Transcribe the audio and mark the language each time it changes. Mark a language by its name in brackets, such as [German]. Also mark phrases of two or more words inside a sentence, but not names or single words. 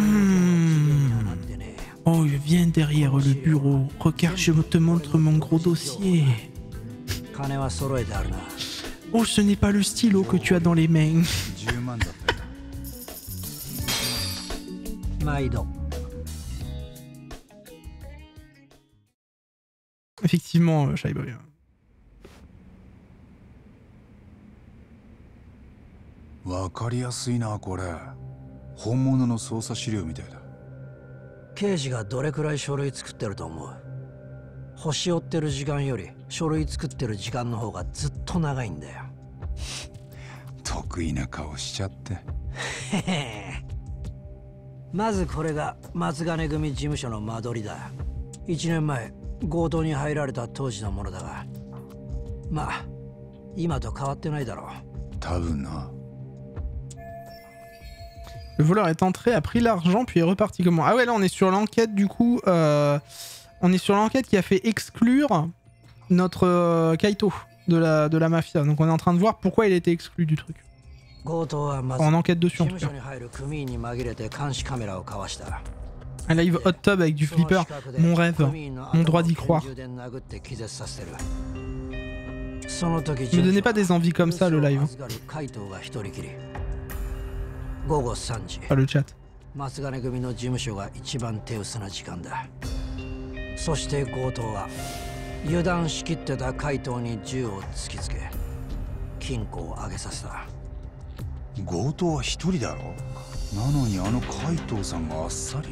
[French] Oh viens derrière le bureau, regarde je te montre mon gros dossier. Oh, ce n'est pas le stylo que tu as dans les mains. Effectivement, Shy Boy. [Japanese] わかりやすいなこれ。本物の捜査資料みたいだ。刑事がどれくらい書類作ってると思う？星追ってる時間より書類作ってる時間の方がずっと長いんだよ。得意な顔しちゃって。まずこれが松金組事務所の間取りだ。1年前強盗に入られた当時のものだが、まあ今と変わってないだろう。多分な。 [French] Le voleur est entré, a pris l'argent puis est reparti comment? Ah ouais là on est sur l'enquête du coup. On est sur l'enquête qui a fait exclure notre Kaito de la mafia. Donc on est en train de voir pourquoi il a été exclu du truc. On enquête dessus en tout cas. Un live hot tub avec du flipper. Mon rêve. Mon droit d'y croire. Ne me donnez pas des envies comme ça le live. Pas le chat. [Japanese] そして強盗は油断しきってた怪盗に銃を突きつけ金庫を上げさせた。強盗は一人だろ。なのにあの怪盗さんがあっさり。